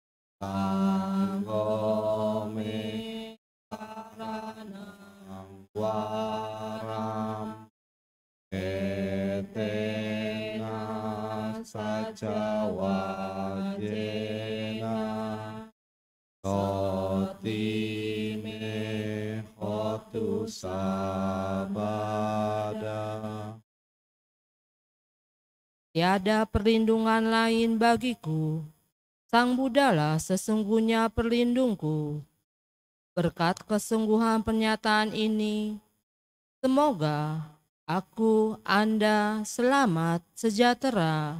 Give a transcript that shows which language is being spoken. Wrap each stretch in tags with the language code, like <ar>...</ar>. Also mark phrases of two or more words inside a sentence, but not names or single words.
<pi>Tanggome saranang waram Etena saca wajena Otime hotu sabada.</pi> <id>Tiada perlindungan lain bagiku. Sang Buddhalah sesungguhnya perlindungku. Berkat kesungguhan pernyataan ini, semoga aku, Anda selamat sejahtera.</id>